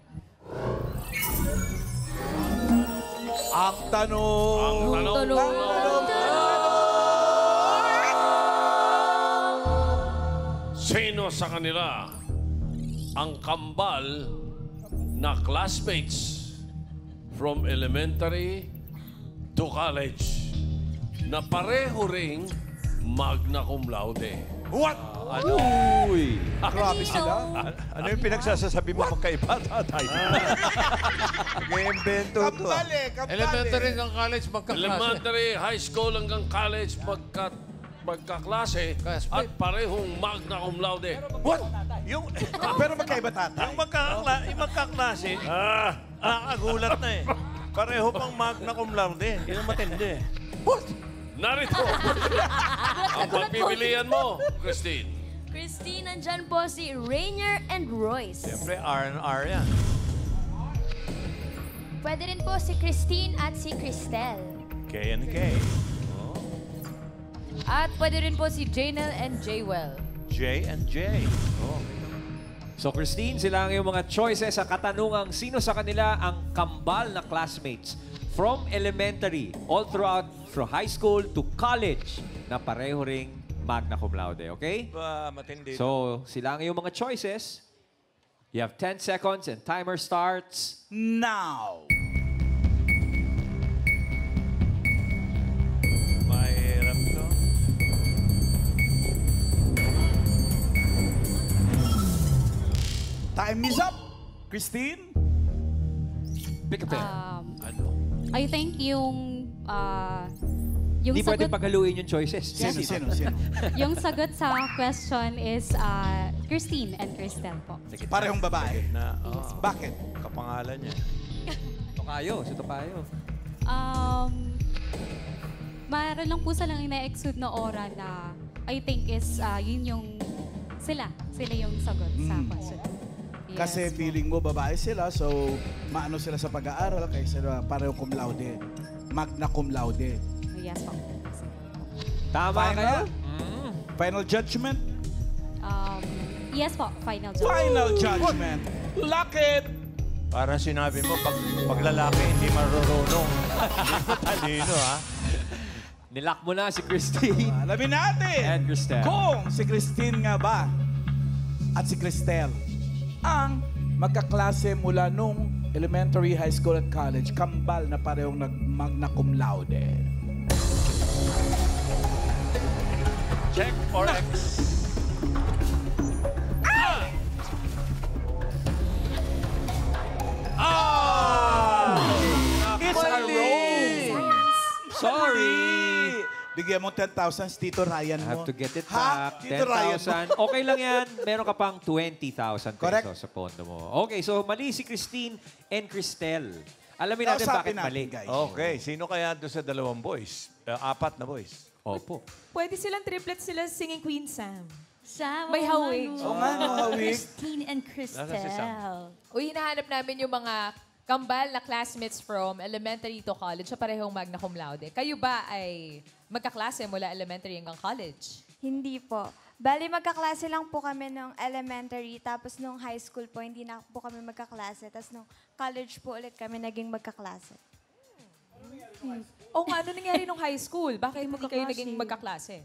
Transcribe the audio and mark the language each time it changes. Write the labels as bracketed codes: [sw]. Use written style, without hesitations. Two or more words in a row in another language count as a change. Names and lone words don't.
[tl] Ang tanong! Sino sa kanila ang kambal na [en] classmates from elementary to college [tl] na pareho ring [la] magna cum laude? [tl] What? Ano? Uy! Grabe sila. Ano yung pinagsasasabi mo magkaiba, tatay? Nag-iimbento to. Elementary hanggang college, magkaklase. Elementary, high school hanggang college magkaklase at parehong [la] magna cum laude. [tl] What? Yung, Pero magkaiba, tatay. yung magkaklase, nakakagulat na eh. Pareho pang [la] magna cum laude. [tl] Yun ang matindi. What? Narito ang pagpipilian mo, Christine. Christine, nandyan po si Rainier and Royce. Siyempre, R&R yan. Pwede rin po si Christine at si Cristel. K and K. At pwede rin po si Janel and Jaywell. J and J. So Christine, sila ang iyong mga choices sa katanungang sino sa kanila ang kambal na [en] classmates from elementary all throughout from high school to college [tl] na pareho ring [la] magna cum laude, [tl] okay? Matindi. So, sila ang iyong mga choices. [en] You have 10 seconds and timer starts Now! [tl] Mahirap to. [en] Time is up! Christine? Pick a pen. I think yung [tl] Hindi sagot, pwede paghaluin yung choices. Sino? yung sagot sa [en] question is [tl] Christine and Cristel po. Parehong babae. Na, Bakit? kapangalan niya. Tokayo, si Tokayo. Mayroon lang po silang ina-exude na aura na [en] I think is [tl] yun yung sila yung sagot sa question. Yes. Kasi feeling mo babae sila, so maano sila sa pag-aaral kaysa parehong [la] cum laude. Magna cum laude. [tl] Yes po. Tama kaya? [en] Final judgment? [tl] Yes po, [en] final judgment. Final judgment. Lock it! [tl] Para sinabi mo, pag lalaki, hindi marurunong. Hindi matalino, ha? Nilock mo na si Christine Alamin natin and Cristel. kung si Christine nga ba at si Cristel ang magkaklase mula nung elementary, high school at college, kambal na parehong nag-magna cum laude. [en] Check or X. It's a roll! Sorry! [tl] Bigyan mo 10,000 si Tito Ryan [en] I [tl] mo. [en] have to get it [tl] Ha? [en] back. [tl] Tito Ryan mo. 10,000. Okay lang yan. Meron ka pang 20,000 Correct. pesos sa pondo mo. Okay, so mali si Christine and Cristel. Alamin natin bakit Kausapin natin, mali. guys. Okay, sino kaya doon sa dalawang boys? Apat na boys. Opo. Pwede silang triplets sila singing Queen Sam. Sam, May hawig. Oo nga, no, hawig. Christine and Cristel. Nasa si Sam? Uy, hinahanap namin yung mga kambal na [en] classmates from elementary to college [tl] sa parehong [la] magna cum laude. [tl] Kayo ba ay magkaklase mula elementary hanggang college? Hindi po. Bali, magkaklase lang po kami nung elementary, tapos nung high school po, hindi na po kami magkaklase. Tapos nung college po ulit kami naging magkaklase. O nga, ano nangyari nung high school? Bakit hindi kayo naging magkaklase?